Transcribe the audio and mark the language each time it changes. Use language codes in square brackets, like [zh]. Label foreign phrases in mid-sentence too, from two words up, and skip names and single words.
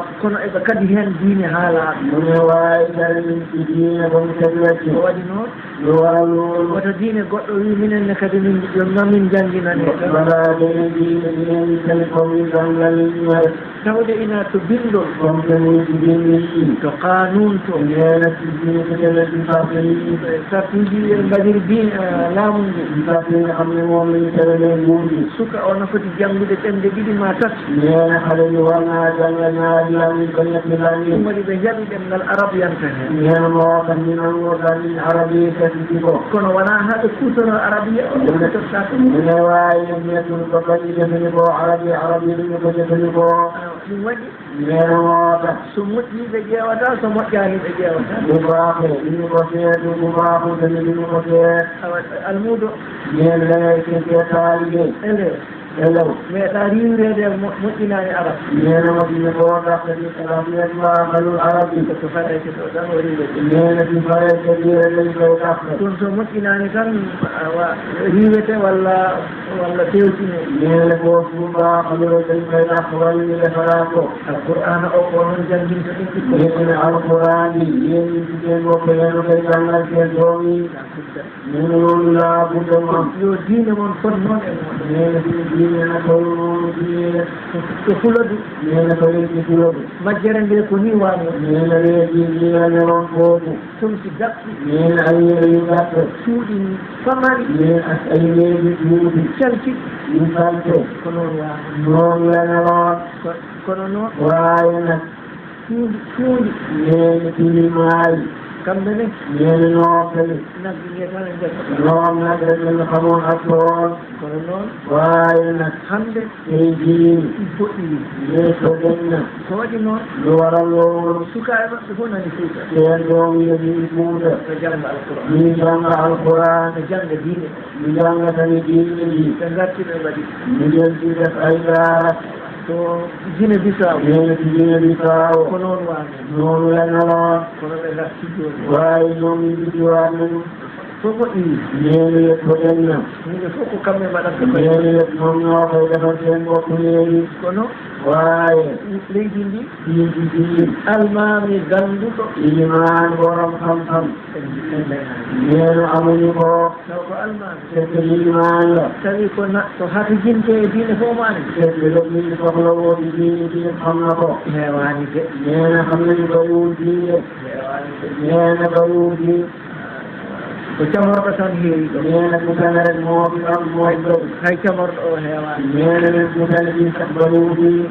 [ff] kono eɓe kadi hen diine haalaɓe mone wawi tare min ɗi diine komi tagirati ko waɗi noon ɗo waral noon woto diine goɗɗo wi minenne kadi min jonna min jangginane waɗa dene diine ɗinen kadi komin jangal tawde ina to bindol [fr] comme que [wo] ni ci bind [ff] to qanun to [wo] nee na ci bind ko jëlee ci sarte yi [ff] sartuji en mbaɗiri bi laamu ngu [wo] ci sarte yi nga xam ne moom lañu teralee nguur gi [ff] suka o nafoti janngude ɗemde ɗiɗi ma tati [wo] nee na xale bi war naa jàngal ñaari lamiñ ko ñetti [ff] ɗum lamiñ waɗi ɓe jaɓi ɗemngal arab yanta hen [wo] nee na moo tax ñu nangoo lamiñ arab yi setti ko [ff] kono wona haɓe kuutono arabiya o ɗemde totta to [wo] mu ne waaye nekkul ba bañ jëfandikoo arab yi duñu ko jëfandikoo [ff] ɗum waɗi [wo] nee na moo tax [ff] so moƴƴi ɓe ƴeewata so moƴƴani ɓe ƴeewata [wo] bu baaxee duñu ko seetu bu baaxul tamit duñu ko seet [ff] awa almuudo [wo] nee na da ngay seetee taalibe [ff] elew elew meeɗa riwrede moƴƴinani arab [wo] nee na waɗino ko daftati arabiyat maakalul arab yi [ff] so fareke ɗo tan o riwrede [wo] nee na si fareke ɗire lañ koy dafta [ff] ɗum so moƴƴinani tan riwete walla fewtine [wo] nee na ko sumbaakaluro dañ koy dafta walla ñu defaraa ko [ff] alqur'ana o ko noon janginta ɗum ɓikko [wo] nee na alquran yi yéen ñi ci seen bopp yéen koy jàngal seen doom yi nee na loolu laa budda moom [ff] yo diine moon fot noon e moɗon [wo] nee na suñu diine na toll noonu diine [ff] to fuladu [wo] nee na ko leen fuladu [ff] majjere nde ko ni wano [wo] nee na léegi lii la newoon foofu [ff] tum si daɓɓi [wo] nee na ay yére yu gàtt [ff] cuuɗi famari [wo] nee na ak ay léegi tuuti [ff] calkiɗi [wo] yu salte [ff] ko noon wano [wo] noonu la newoon [ff] kono noon [wo] waaye nag [ff] cuuɗi [wo] nee na tilimaayi [ff] kamɓe ne [wo] nee na noppali [ff] naggi nge tan e ndesa [wo] noon nag rek lañu xamoon ak tool [ff] kono noon [wo] waaye nag [ff] hande [wo] tey jii [ff] boɗɗiri [wo] nee ko deñ na [ff] so waɗi noon [wo] lu waral loolu [ff] sukaɓe maɓɓe fof nani fuuta [wo] seen doom yi dañuy fuuta [ff] ɓe jangga alquran [wo] ñuy jàng alquran [ff] ɓe jangga diine [wo] ñu jàng tamit diine ji [ff] ɓe garti ɓe mbaɗi [wo] ñu jël ci def ay daara [ff] to Guinée Bissau [wo] nee na ci Guinée Bissau [ff] ko noon wano [wo] noonu la newoon [ff] kono ɓe garti joni [wo] waaye ñoom ñu bisiwaat nañu [ff] fof moƴƴiri [wo] nee na yëpp ko deñ na [ff] yimɓe fof ko kamɓe mbaɗanta koye [wo] nee na yëpp ñoom ñoo koy defal seen bopp léegi [ff] kono [wo] waaye [ff] leydi ndi [wo] fii ci biir [ff] almami ganduɗo [wo] ilimaan borom xam-xam nee na amuñu ko [ff] taw ko almami [wo] fekk ilimaan la [ff] tawi ko to hata jinte e diine fof mani [wo] fekk lépp li soxla woo ci diine diine xam na ko [ff] hewani de [wo] nee na xam nañu bariwul diine [ff] hewani de [wo] nee na bariwul diine [ff] ko camorɗo tan heewi ɗo [wo] nee na ku tane rek moo fi am mooy bëri [ff] hay camorɗo o hewani [wo] nee na leen ku tane bi sax bariwul diine